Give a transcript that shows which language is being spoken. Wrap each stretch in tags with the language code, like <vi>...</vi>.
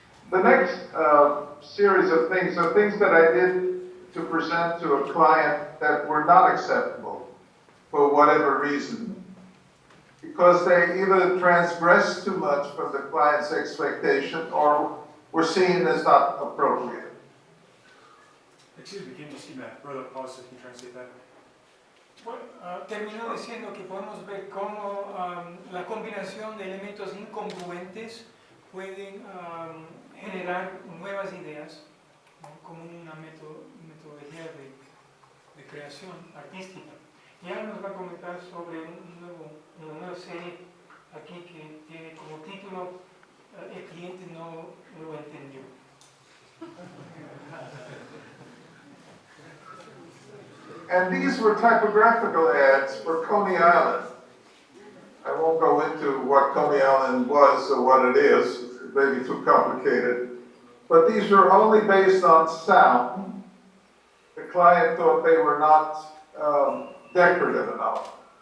<en>The next series of things are things that I did to present to a client that were not acceptable for whatever reason, because they either transgressed too much from the client's expectation or were seen as not appropriate. Excuse me, can you see that? Brother, pause so you can translate that.</en> <es>Bueno, terminó diciendo que podemos ver cómo la combinación de elementos incongruentes pueden generar nuevas ideas, ¿no? Como una metodología de creación artística. Y ahora nos va a comentar sobre una nueva serie aquí que tiene como título El cliente no lo entendió.</es> <en>And these were typographical ads for Coney Island. I won't go into what Coney Island was or what it is, it may be too complicated. But these were only based on sound. The client thought they were not decorative enough.</en>